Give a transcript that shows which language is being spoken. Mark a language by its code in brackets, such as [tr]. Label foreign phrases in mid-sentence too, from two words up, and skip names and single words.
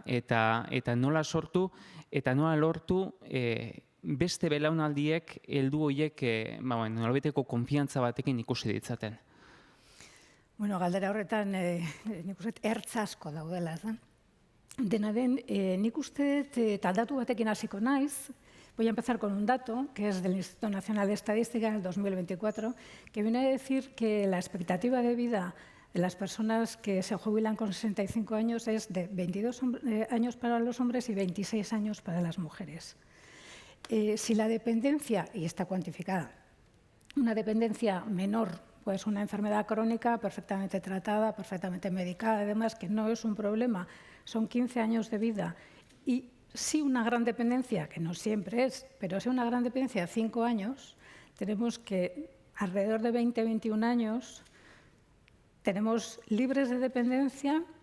[eu] Eta nola sortu eta nola lortu beste belaunaldiek heldu horiek nolabaiteko konfiantza batekin ikusi ditzaten. Bueno, galdera horretan nik uste ertz asko daudela, ez da? Dena den, nik uste eta datu batekin hasiko naiz. [es] Voy a empezar con un dato, que es del Instituto Nacional de Estadística del 2024, que viene a decir que la expectativa de vida de las personas que se jubilan con 65 años es de 22 años para los hombres y 26 años para las mujeres. Si la dependencia, y está cuantificada, una dependencia menor, pues una enfermedad crónica perfectamente tratada, perfectamente medicada, además que no es un problema, son 15 años de vida, y sí una gran dependencia, que no siempre es, pero sí una gran dependencia de 5 años, tenemos que alrededor de 20-21 años tenemos libres de dependencia.